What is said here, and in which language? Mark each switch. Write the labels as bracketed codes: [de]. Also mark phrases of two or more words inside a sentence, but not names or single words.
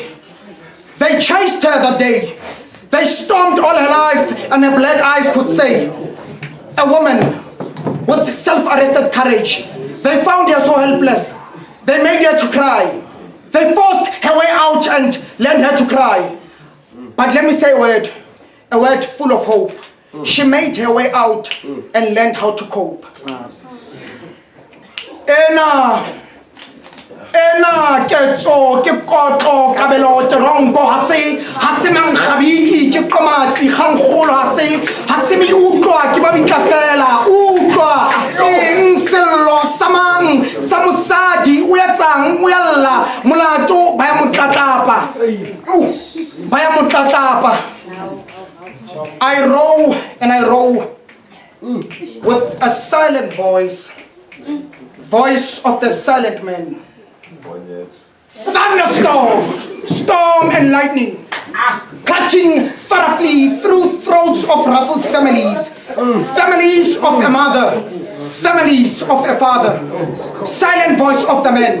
[en] They chased her that day. They stormed all her life, and her black eyes could say, a woman with self-arrested courage. They found her so helpless. They made her to cry. They forced her way out and learned her to cry. But let me say a word full of hope. She made her way out and learned how to cope. [st] Ena ketso ke kotlo kabelo terongo ha se mang khabiki ke komatsi khangkholo ha se mi utlwa ke ba bitla fela utlwa eng sello samang samusadi o yatsang o yalla molato ba ya [en] motlatlapa I row and I row with a silent voice of the silent man. Thunderstorm, storm and lightning, cutting thoroughly through throats of ruffled families, families of a mother, families of a father, silent voice of the man.